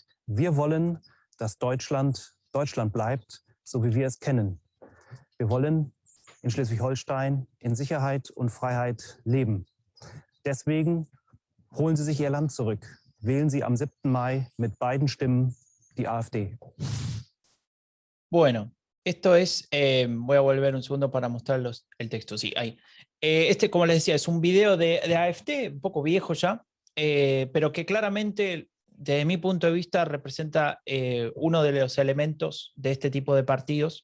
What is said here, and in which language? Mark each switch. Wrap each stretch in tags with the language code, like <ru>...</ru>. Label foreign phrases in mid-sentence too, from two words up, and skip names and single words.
<de>Wir wollen, dass Deutschland Deutschland bleibt, so wie wir es kennen. Wir wollen in Schleswig-Holstein in Sicherheit und Freiheit leben. Deswegen holen Sie sich Ihr Land zurück. Wählen Sie am 7. Mai mit beiden Stimmen die AfD.</de> <es>Bueno, esto es, voy a volver un segundo para mostrarlos el texto, sí, ahí. Este, como les decía, es un video de AfD, un poco viejo ya, pero que claramente desde mi punto de vista representa uno de los elementos de este tipo de partidos.</es>